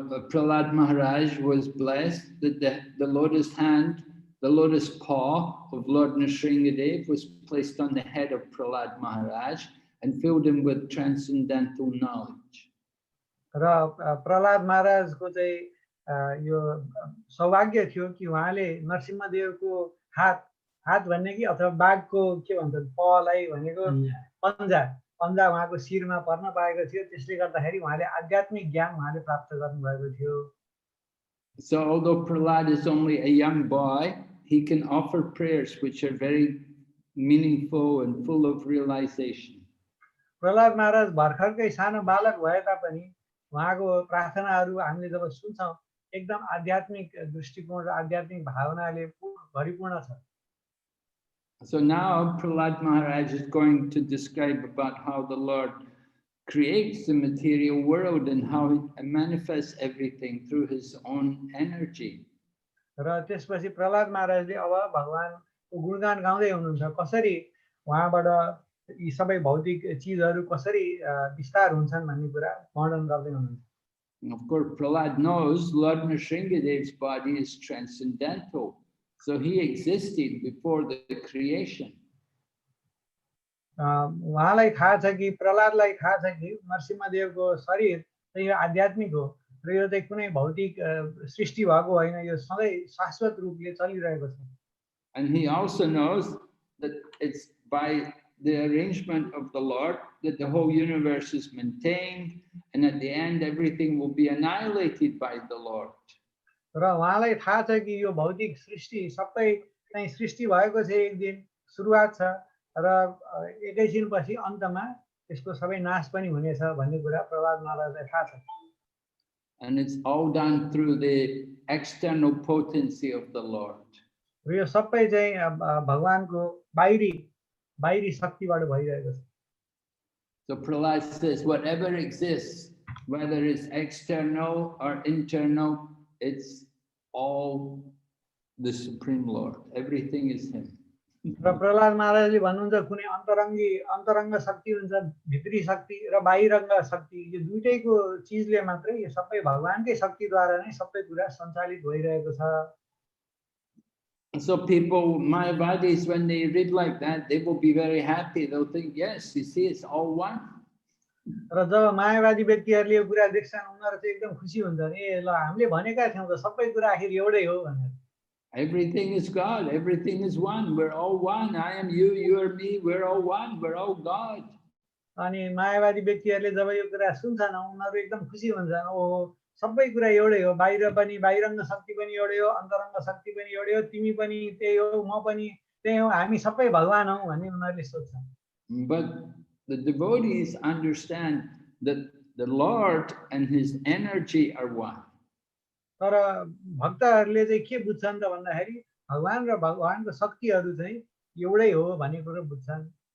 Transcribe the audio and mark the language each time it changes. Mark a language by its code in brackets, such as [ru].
[en] Prahlad Maharaj was blessed that the lotus hand, the lotus paw of Lord Nrsingadev was placed on the head of Prahlad Maharaj and filled him with transcendental knowledge. [ne] र प्रहलाद महाराजको चाहिँ यो सौभाग्य थियो कि उहाँले नरसिंहदेवको हात भन्ने कि अथवा बाघको के भन्छन् पालाई भनेको पन्जा उहाँको शिरमा पर्न पाएको थियो. त्यसले गर्दाखेरि उहाँले आध्यात्मिक ज्ञान उहाँले प्राप्त गर्नुभएको थियो. [en] So although Prahlad is only a young boy, he can offer prayers which are very meaningful and full of realization. [ne] Prahlad महाराज भर्खरकै सानो बालक भए तापनि उहाँको प्रार्थनाहरू हामीले जब सुन्छौं एकदम आध्यात्मिक दृष्टिकोण र आध्यात्मिक भावनाले भरिपूर्ण छ. [en] So now Prahlad Maharaj is going to describe about how the Lord creates the material world and how he manifests everything through his own energy. [ne] र त्यसपछि प्रहलाद महाराजले अब भगवानको गुणगान गाउँदै हुनुहुन्छ कसरी उहाँबाट यी सबै भौतिक चीजहरू कसरी विस्तार हुन्छन् भन्ने कुरा वर्णन गर्दै हुनुहुन्छ. [en] Of course, Prahlad knows Lord Nrsingadev's body is transcendental, so he existed before the creation. [ne] उहाँलाई थाहा छ कि प्रहलादलाई थाहा छ कि नरसिंहदेवको शरीर चाहिँ यो आध्यात्मिक हो र यो चाहिँ कुनै भौतिक सृष्टि भएको होइन, यो सधैँ शाश्वत रूपले चलिरहेको छ. [en] And he also knows that it's by the arrangement of the Lord that the whole universe is maintained, and at the end everything will be annihilated by the Lord. [ne] र उहाँलाई थाहा छ कि यो भौतिक सृष्टि सबै चाहिँ सृष्टि भएको छ, एक दिन सुरुवात छ र एकैछिनपछि अन्तमा यसको सबै नाश पनि हुनेछ भन्ने कुरा प्रहलाद महाराजलाई थाहा छ. [en] And it's all done through the external potency of the Lord. [ne] र यो सबै चाहिँ भगवानको बाहिरी शक्तिबाट भइरहेको छ. [en] So Prahlad says whatever exists, whether it's external or internal, it's all the Supreme Lord. Everything is him. [ne] र प्रहलाद महाराजले भन्नुहुन्छ कुनै अन्तरङ्ग शक्ति हुन्छ, भित्री शक्ति र बाहिरङ्ग शक्ति, यो दुईटैको चीजले मात्रै यो सबै भगवानकै शक्तिद्वारा नै सबै कुरा सञ्चालित भइरहेको छ. [en] So people, Mayavadis, when they read like that, they will be very happy. They'll think, yes, you see, it's all one. [ne] र जब मायावादी व्यक्तिहरूले यो कुरा देख्छन् उनीहरू चाहिँ एकदम खुसी हुन्छन्, ए ल हामीले भनेका थियौं त सबै कुरा आखिर एउटै हो भनेर. [en] Everything is God, everything is one, we're all one. I am you, you are me, we're all one, we're all God. [ne] अनि मायावादी व्यक्तिहरूले जब यो कुरा सुन्छन् उनीहरू एकदम खुसी हुन्छन्, ओहो सबै कुरा एउटै हो, बाहिर पनि बाहिरङ्ग शक्ति पनि एउटै हो, अन्तरङ्ग शक्ति पनि एउटै हो, तिमी पनि त्यही हो, म पनि त्यही हो, हामी सबै भगवान हौ भन्ने उनीहरूले सोच्छन्. [en] But the devotees understand that the Lord and his energy are one. [ne] तर भक्तहरूले चाहिँ के बुझ्छन् त भन्दाखेरि भगवान र भगवानको शक्तिहरू चाहिँ एउटै हो भन्ने कुरा बुझ्छन्.